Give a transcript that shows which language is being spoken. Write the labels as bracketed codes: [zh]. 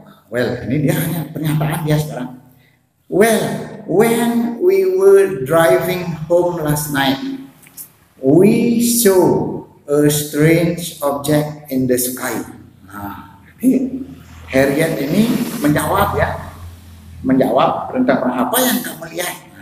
[id] Well, ini dia hanya pernyataan dia sekarang. [en] Well, when we were driving home last night, we saw a strange object in the sky. [id] Nah, ini Harriet ini menjawab ya, menjawab tentang apa yang kamu lihat.